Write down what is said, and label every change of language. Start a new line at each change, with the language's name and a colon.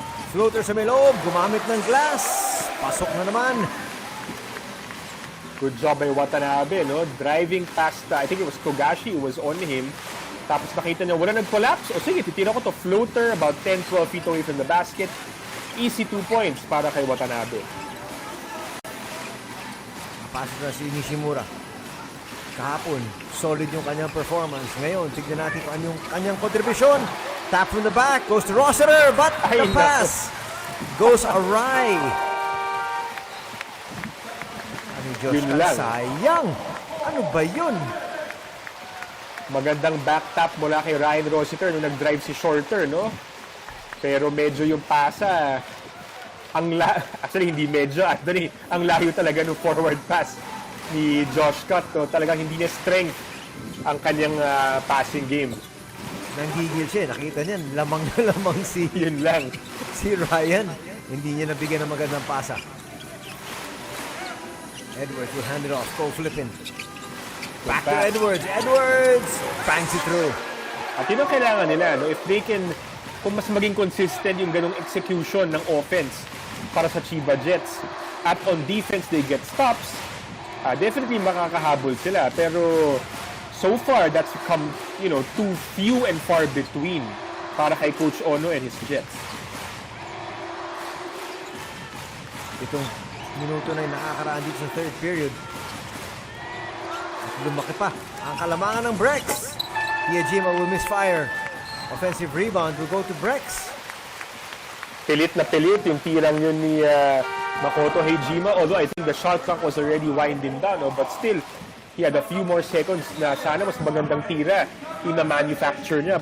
Filipino: Floater sa may loob, gumamit ng glass. Pasok na naman.
English: Good job by Watanabe, no? Driving past, I think it was Togashi who was on him.
Filipino: Tapos nakita niya, wala nag-collapse. O sige, titira ko to floater
English: about 10-12 feet away from the basket. Easy 2 points
Filipino: para kay
English: Watanabe.
Filipino: Pasok na si Nishimura. Kahapon, solid yung kanyang performance. Ngayon, tignan natin kung anong kanyang kontribusyon.
English: Tap from the back, goes to Rossiter, but the pass goes awry.
Filipino: Yun lang. Sayang. Ano ba yun? Magandang back tap mula kay Ryan Rossiter nung nag-drive si Shorter, no? Pero medyo yung pasa, actually hindi medyo, actually, ang layo talaga ng forward pass ni Josh Scott, no? Talagang hindi niya strength ang kanyang passing game. Nanggigil siya, nakita niya, lamang na lamang Yun lang. si Ryan. Hindi niya nabigyan ng magandang pasa.
English: Edwards will hand it off. Go flipping. Back to Edwards. Edwards bangs it through.
Filipino: At yun ang kailangan nila, no?
English: If they can,
Filipino: kung mas maging consistent yung ganong execution ng offense para sa Chiba Jets, at
English: on defense they get stops,
Filipino: definitely makakahabol sila. Pero
English: so far, that's become, too few and far between
Filipino: para kay
English: Coach Ono and his Jets.
Filipino: Itong minuto na yung nakakaraan dito sa third period. At lumaki pa ang kalamangan ng Brex.
English: Hijima will misfire. Offensive rebound will go to Brex.
Filipino: Pilit na pilit yung tirang yun ni Makoto Hijima.
English: Although I think the shot clock was already winding down. But still, he had a few more seconds
Filipino: na sana mas magandang tira yung na-manufacture niya.